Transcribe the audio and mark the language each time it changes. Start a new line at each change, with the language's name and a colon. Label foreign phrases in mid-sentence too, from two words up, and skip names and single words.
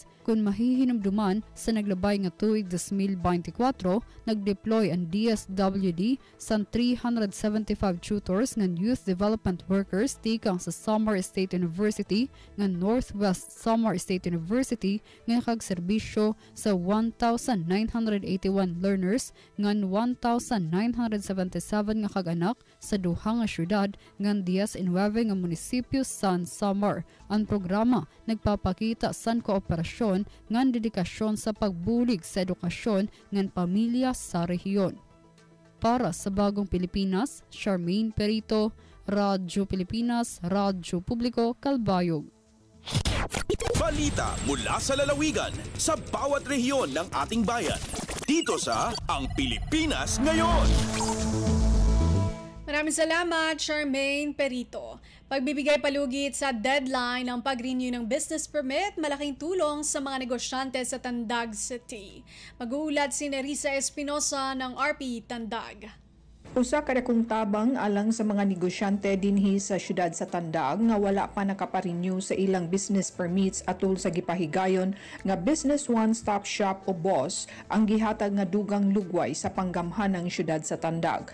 Waray: Kung mahihinumduman sa naglabay nga tuig 2024, nag-deploy ang DSWD sa 375 tutors ng
English: youth development workers
Waray: tikang sa Samar State University ng Northwest Samar State University nga kagserbisyo sa 1,981 learners ngan 1,977 nga kag-anak sa duha nga syudad ngan 19 nga munisipyo sa Samar. Ang programa nagpapakita san kooperasyon ngan dedikasyon sa pagbulig sa edukasyon ngan pamilya sa rehiyon. Para sa Bagong Pilipinas, Charmaine Perito, Radyo Pilipinas, Radyo Publiko, Kalbayog.
Filipino: Balita mula sa lalawigan sa bawat rehiyon ng ating bayan. Dito sa Ang Pilipinas Ngayon. Maraming salamat, Charmaine Perito. Pagbibigay palugit sa deadline ng pag-renew ng business permit, malaking tulong sa mga negosyante sa Tandag City. Mag-uulat si Nerissa Espinosa ng RP Tandag.
Cebuano: Usa ka dakong tabang alang sa mga negosyante dinhi sa syudad sa Tandag nga wala pa nakaparenew sa ilang
English: business permits
Cebuano: atol sa gipahigayon nga Business One Stop Shop o BOSS ang gihatag nga dugang lugway sa panggamhan ng syudad sa Tandag.